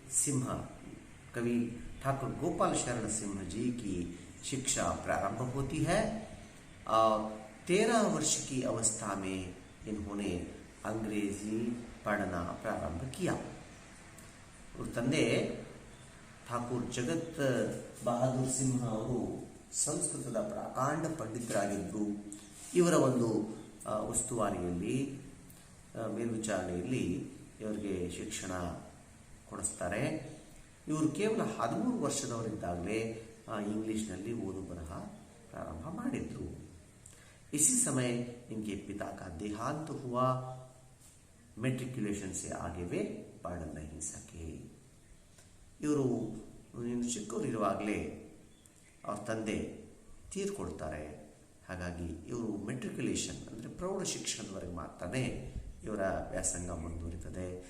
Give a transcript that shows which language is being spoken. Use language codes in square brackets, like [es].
[hi] सिंह कवि ठाकुर गोपाल शरण सिंह जी की शिक्षा प्रारंभ होती है और 13 वर्ष की अवस्था में इन्होंने अंग्रेजी पढ़ना प्रारंभ किया और [kn] ತಂದೆ ಠಾಕೂರ್ ಜಗತ್ ಬಹದ್ದೂರ್ ಸಿಂಹ ಅವರು ಸಂಸ್ಕೃತದ ಪ್ರಾಕಾಂಡ ಪಂಡಿತರಾಗಿದ್ದರು. ಇವರ ಒಂದು ಉಸ್ತುವಾರಿಯಲ್ಲಿ ಮೇಲ್ವಿಚಾರಣೆಯಲ್ಲಿ ಇವರಿಗೆ ಶಿಕ್ಷಣ ಕೊಡಿಸ್ತಾರೆ. ಇವರು ಕೇವಲ 13 ವರ್ಷದವರಿದ್ದಾಗಲೇ ಇಂಗ್ಲಿಷ್ನಲ್ಲಿ ಓದು ಬರಹ ಪ್ರಾರಂಭ ಮಾಡಿದ್ರು. [hi] इसी समय इनके पिता का देहांत हुआ. मेट्रिकुलेशन से आगे वे पढ़ नहीं सके. [kn] ಇವರು ಚಿಕ್ಕವರಿರುವಾಗಲೇ ಅವ್ರ ತಂದೆ ತೀರ್ಕೊಳ್ತಾರೆ. ಹಾಗಾಗಿ ಇವರು ಮೆಟ್ರಿಕ್ಯುಲೇಷನ್ ಅಂದರೆ ಪ್ರೌಢ ಶಿಕ್ಷಣದವರೆಗೆ ಮಾತ್ರನೇ ಇವರ ವ್ಯಾಸಂಗ ಮುಂದುವರಿತದೆ.